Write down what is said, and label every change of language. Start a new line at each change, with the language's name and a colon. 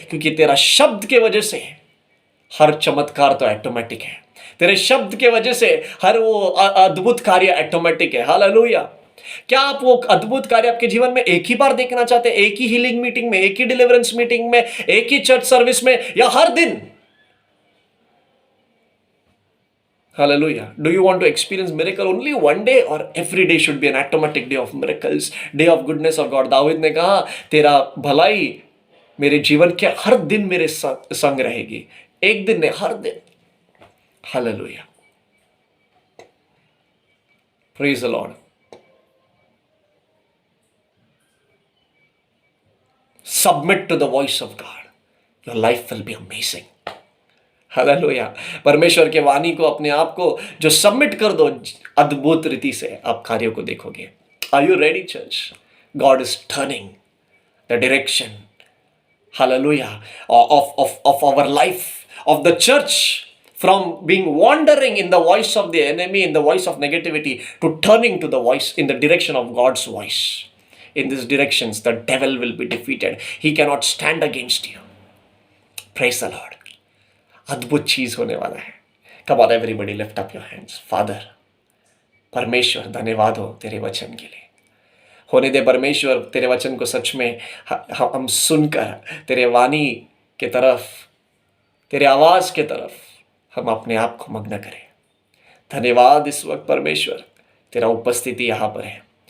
Hindi: क्योंकि तेरा शब्द के वजह से हर चमत्कार तो ऑटोमेटिक है, तेरे शब्द के वजह से हर वो अद्भुत कार्य ऑटोमेटिक है। हालेलुया। क्या आप वो अद्भुत कार्य आपके जीवन में एक ही बार देखना चाहते हैं? एक ही हीलिंग मीटिंग में, एक ही डिलीवरेंस मीटिंग में, एक ही चर्च सर्विस में, या हर दिन?
English: Hallelujah. Do you want to experience miracle only one day, or every day should be an automatic day of miracles, day of goodness of God?
Hindi: Dawood ने कहा, तेरा भलाई मेरे जीवन के हर दिन मेरे संग रहेगी, एक दिन नहीं, हर दिन।
English: Hallelujah. Praise the Lord. Submit to the voice of God. Your life will be amazing. Hallelujah.
Hindi: परमेश्वर के वाणी को, अपने आप को जो सबमिट कर दो, अद्भुत रीति से आप कार्यों को देखोगे।
English: Are you ready church? God is turning the direction, hallelujah, of our life, of the church, from being wandering in the voice of the enemy, in the voice of negativity, to turning to the voice, in the direction of God's voice. In these directions the devil will be defeated. He cannot stand against you. Praise the Lord.
Hindi: अद्भुत चीज होने वाला है।
English: Come on everybody, lift up your hands.
Hindi: Father, परमेश्वर धन्यवाद हो तेरे वचन के लिए। होने दे परमेश्वर, तेरे वचन को सच में हम सुनकर तेरे वाणी के तरफ, तेरे आवाज के तरफ हम अपने आप को मग्न करें। धन्यवाद इस वक्त परमेश्वर, तेरा उपस्थिति यहाँ पर है।